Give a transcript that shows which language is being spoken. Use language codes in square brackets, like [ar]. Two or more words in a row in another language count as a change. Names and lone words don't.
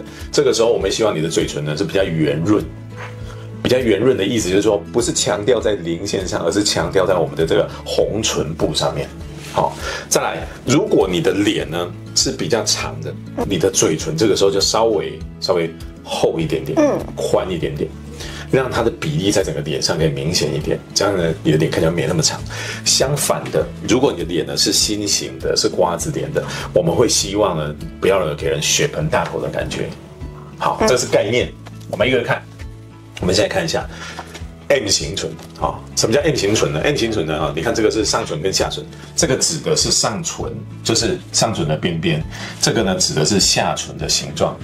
[zh] 這個時候，我們希望你的嘴唇呢是比較圓潤。比較圓潤的意思就是說，不是強調在稜線上，而是強調在我們的這個紅唇部上面。好，再來，如果你的臉呢是比較長的，你的嘴唇這個時候就稍微厚一點點，寬一點點，讓它的比例在整個臉上可以明顯一點，這樣呢，你的臉看起來沒那麼長。相反的，如果你的臉呢是心形的，是瓜子臉的，我們會希望呢不要给人血盆大口的感覺。好，這是概念，我們一個個看。我們现在看一下 M 型唇，好，什麼叫 M 型唇呢 ？M 型唇呢，你看這個是上唇跟下唇，這個指的是上唇，就是上唇的邊邊，這個呢指的是下唇的形狀。